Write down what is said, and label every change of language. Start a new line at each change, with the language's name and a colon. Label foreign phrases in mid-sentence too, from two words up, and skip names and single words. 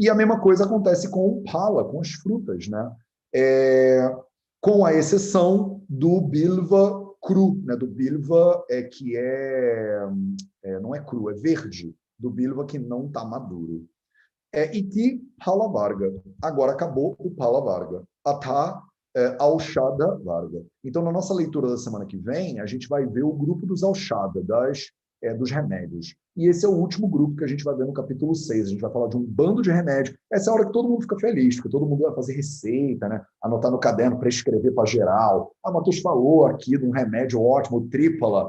Portuguese: E a mesma coisa acontece com o pala, com as frutas, né? Com a exceção do bilva cru, né? Do bilva não é cru, é verde, do bilva que não está maduro.
Sanskrit: Iti pala varga.
Portuguese: Agora acabou o
Sanskrit: pala varga. Atá Aushada Varga.
Portuguese: Então, na nossa leitura da semana que vem, a gente vai ver o grupo dos Aushada, dos remédios. E esse é o último grupo que a gente vai ver no capítulo 6. A gente vai falar de um bando de remédios. Essa é a hora que todo mundo fica feliz, porque todo mundo vai fazer receita, né? Anotar no caderno para escrever para geral. A Matheus falou aqui de um remédio ótimo, o Trípala.